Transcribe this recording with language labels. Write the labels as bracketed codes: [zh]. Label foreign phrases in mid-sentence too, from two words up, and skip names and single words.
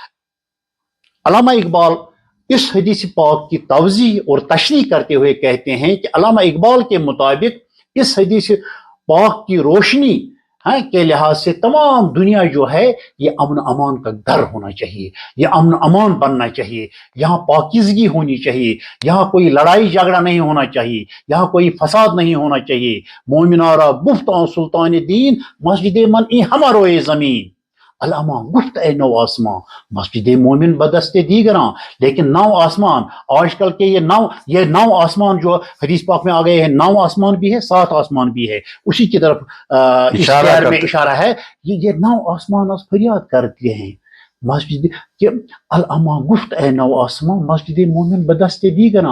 [ur] علامہ اقبال اس حدیث پاک کی توضیح اور تشریح کرتے ہوئے کہتے ہیں کہ علامہ اقبال کے مطابق اس حدیث پاک کی روشنی کے لحاظ سے تمام دنیا جو ہے یہ امن امان کا گھر ہونا چاہیے، یہ امن امان بننا چاہیے، یہاں پاکیزگی ہونی چاہیے، یہاں کوئی لڑائی جھگڑا نہیں ہونا چاہیے، یہاں کوئی فساد نہیں ہونا چاہیے. [fa] مومنارا گفت آن سلطان دین، مسجد من ای ہماروئے زمین. علامہ گفت اے نو آسمان، مسجد مومن بدستے دیگراں. [ur] لیکن 9 آسمان، آج کل کے یہ 9 آسمان جو حدیث پاک میں آ گئے ہیں، 9 آسمان بھی ہے، 7 آسمان بھی ہے. اسی کی طرف اس شعر میں اشارہ ہے. یہ 9 آسمان از فریاد کرتے ہیں مسجد کہ [fa] علامہ گفت اے 9 آسمان، مسجد مومن بدستے دیگراں.